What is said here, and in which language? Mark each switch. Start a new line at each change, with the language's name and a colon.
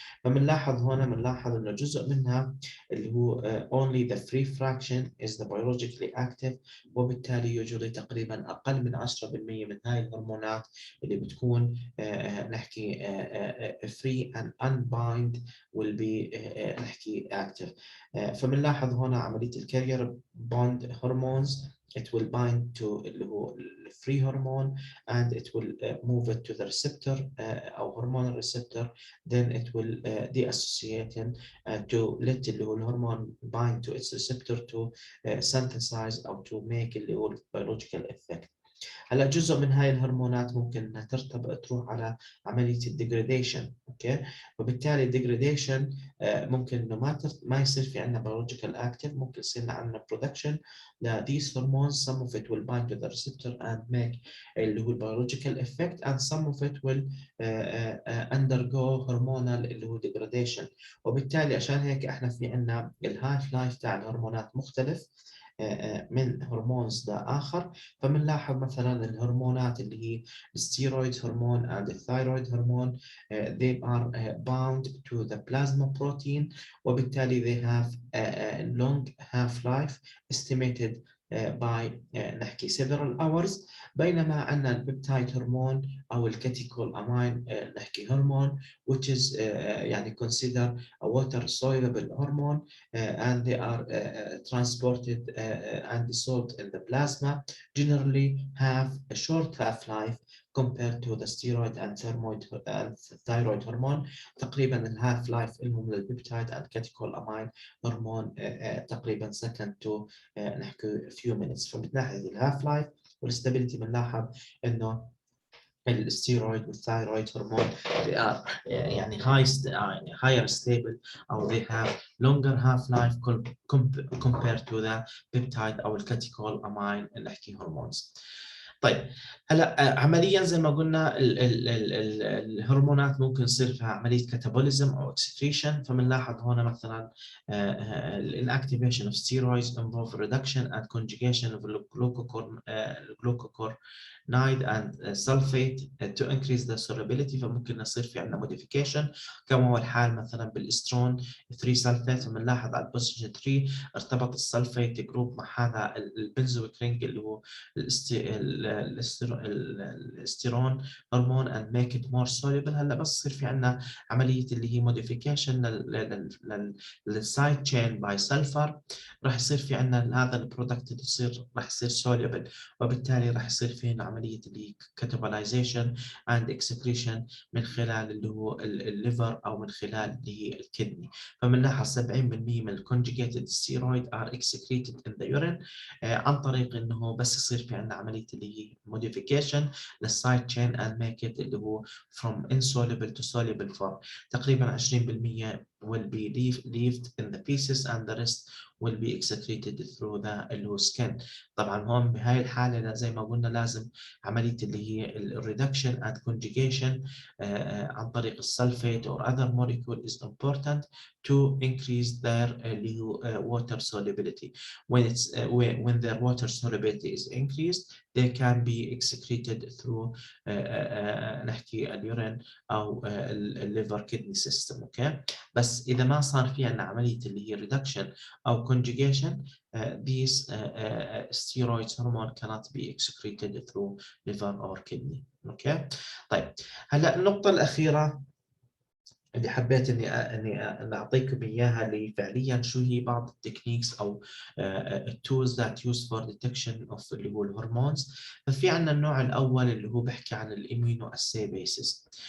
Arabic: فبنلاحظ هنا بنلاحظ إنه جزء منها اللي هو
English: only the free fraction is the biologically active،
Arabic: وبالتالي يوجد تقريبا أقل من 10% من هاي الهرمونات اللي بتكون نحكي
English: free and unbind will be
Arabic: نحكي active. فبنلاحظ هنا عملية الكارير
English: bond hormones it will bind to اللي هو free hormone and it will move it to the receptor أو hormonal receptor. Then it will deassociate to let
Arabic: اللي هو الهرمون
English: bind to its receptor to synthesize أو to make اللي هو biological effect.
Arabic: هلا جزء من هاي الهرمونات ممكن انها تروح على عمليه الديجريديشن. اوكي. وبالتالي الديجريديشن ممكن انه ما يصير في عندنا
English: biological active،
Arabic: ممكن يصير عندنا
English: production ل these hormones. Some of it will bind to the receptor and make اللي هو biological effect and some of it will undergo hormonal اللي هو degradation.
Arabic: وبالتالي عشان هيك احنا في عندنا الهايف لايف تاع الهرمونات مختلف. من هرمونز آخر. فبنلاحظ مثلا الهرمونات اللي هي الستيرويد هرمون
English: and the thyroid hormone they are bound to the plasma protein
Arabic: وبالتالي
English: they have a long half-life estimated by نحكي several hours.
Arabic: بينما عندنا البيبتايد هرمون أو الكاتيكول أمين نحكي هرمون
English: which is يعني consider a water soluble hormone and they are transported and dissolved in the plasma, generally have a short half-life compared to the steroid and thyroid hormone.
Arabic: تقريبا الهاف لايف لهم للبيبتايد
English: and catecholامين
Arabic: هرمون تقريبا
English: second to
Arabic: نحكي
English: few minutes.
Arabic: فمن ناحية الهاف لايف والستابيليتي بنلاحظ انه الستيرويد والثايرويد هرمون
English: they are
Arabic: يعني
English: higher stable
Arabic: أو
English: they have longer half-life compared to the peptide
Arabic: أو الكاتيكول-أمين اللي نحكي هرمونز. طيب هلا عمليا زي ما قلنا الهرمونات ممكن يصير فيها عمليه كاتابوليزم او
English: excretion.
Arabic: فبنلاحظ هنا مثلا
English: inactivation of steroids involve reduction and conjugation of glucocorticoid and sulfate to increase the solubility.
Arabic: فممكن يصير في عندنا
English: modification
Arabic: كما هو الحال مثلا بالاسترون 3 سلفيت. بنلاحظ على البوزيشن 3 ارتبط السلفيت جروب مع هذا البنزويك رينج اللي هو الاستيرون هرمون
English: and make it more soluble.
Arabic: هلا بس يصير في عندنا عمليه اللي هي موديفيكيشن للسايد تشين باي سلفر، راح يصير في عندنا هذا البرودكت يصير راح يصير
English: soluble
Arabic: وبالتالي راح يصير في هنا عمليه اللي هي
English: catabolization and excretion
Arabic: من خلال اللي هو الليفر او من خلال اللي هي الكدني. فبنلاحظ 70% من الكونجيجيتد ستيرويد
English: are excreted in the urine
Arabic: عن طريق انه بس يصير في عندنا عمليه اللي هي موديفيكيشن للسايد تشين
English: and make it
Arabic: اللي هو
English: from insoluble to soluble form. تقريبا 20% will be left in the feces and the rest will be excreted through the اللي هو skin.
Arabic: طبعا هون بهاي الحاله زي ما قلنا لازم عمليه اللي هي
English: reduction and conjugation
Arabic: عن طريق السلفيت
English: or other molecule is important to increase their water solubility. When their water solubility is increased, they can be excreted through نحكي
Arabic: اليورين أو الليفر كدني سيستم. أوكي، بس إذا ما صار في عندنا عملية اللي هي
English: reduction
Arabic: أو conjugation
English: these steroids hormone cannot be excreted through liver or kidney.
Arabic: أوكي، طيب هلا النقطة الأخيرة اللي حبيت اني اعطيكم اياها اللي فعليا شو هي بعض التكنيكس او التولز ذات يوز فور ديتكشن اوف اللي هو الهرمونز. ففي عندنا النوع الاول اللي هو بحكي عن الاميونو اساي بيسز.